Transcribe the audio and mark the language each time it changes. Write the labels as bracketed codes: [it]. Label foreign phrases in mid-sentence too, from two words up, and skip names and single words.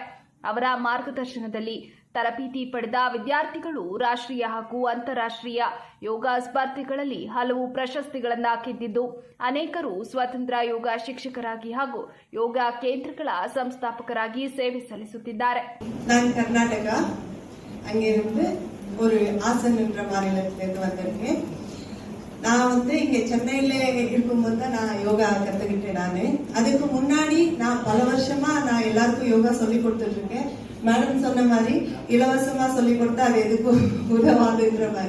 [kn] ಅವರ ಮಾರ್ಗದರ್ಶನದಲ್ಲಿ ತರಬೇತಿ ಪಡೆದ ವಿದ್ಯಾರ್ಥಿಗಳು ರಾಷ್ಟ್ರೀಯ ಹಾಗೂ ಅಂತಾರಾಷ್ಟ್ರೀಯ ಯೋಗ ಸ್ಪರ್ಧೆಗಳಲ್ಲಿ ಹಲವು ಪ್ರಶಸ್ತಿಗಳನ್ನು ಗೆದ್ದಿದ್ದು ಅನೇಕರು ಸ್ವತಂತ್ರ ಯೋಗ ಶಿಕ್ಷಕರಾಗಿ ಹಾಗೂ ಯೋಗ ಕೇಂದ್ರಗಳ ಸಂಸ್ಥಾಪಕರಾಗಿ ಸೇವೆ ಸಲ್ಲಿಸುತ್ತಿದ್ದಾರೆ. [ta] நான் கர்நாடகா அங்கிருந்து ஒரு ஆசன் என்ற மாநிலத்திலிருந்து வந்திருக்கேன். நான் இங்க சென்னையில இருக்கும்போது தான் நான் யோகா கத்துக்கிட்டேன். அதுக்கு முன்னாடி நான் பல வருஷமா நான் எல்லாருக்கும் யோகா சொல்லி கொடுத்துட்டு இருக்கேன். மேடம் சொன்ன மாதிரி இலவசமா சொல்லி கொடுத்தா அது எதுக்கும் உதவாதுன்ற மாதிரி.